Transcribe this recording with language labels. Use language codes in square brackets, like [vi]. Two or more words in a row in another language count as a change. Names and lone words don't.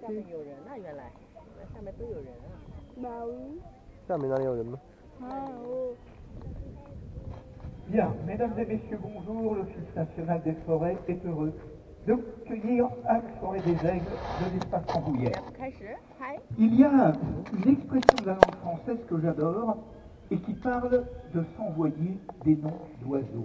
[zh] 下 [fr] petit. [zh] 面有人啊，原来，下面都有人啊。 [fr] Bah oui. [zh] 下面哪里有人吗？ Ah, oh. [fr] Bien, mesdames et messieurs, bonjour. L'Office national des forêts est heureux de cueillir à la forêt des aigles de l'espace Rambouillet. [zh] 开始，拍。 [fr] Il y a une expression de la langue française que j'adore et qui parle de s'envoyer des noms d'oiseaux.